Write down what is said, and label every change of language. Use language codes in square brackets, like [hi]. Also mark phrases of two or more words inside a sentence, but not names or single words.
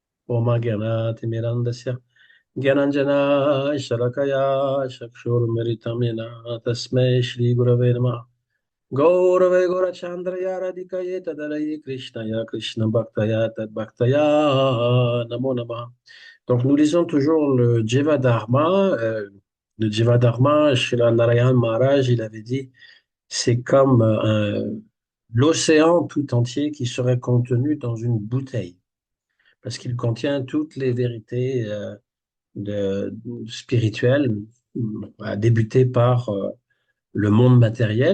[sa] Oma Gyana Timirandasya Gyananjana Shalakaya Chakshurmritamina Tasmai Shri Gurave Namaha Gaurave Gaurachandraya Radhikaye Tadaraye Krishnaya Krishna Bhaktaya Tad Bhaktaya Namo Namaha. [fr] Donc nous lisons toujours le Jiva Dharma. Le Jiva Dharma, Srila Narayan Maharaj, il avait dit, c'est comme l'océan tout entier qui serait contenu dans une bouteille, parce qu'il contient toutes les vérités spirituelles, à débuter par le monde matériel.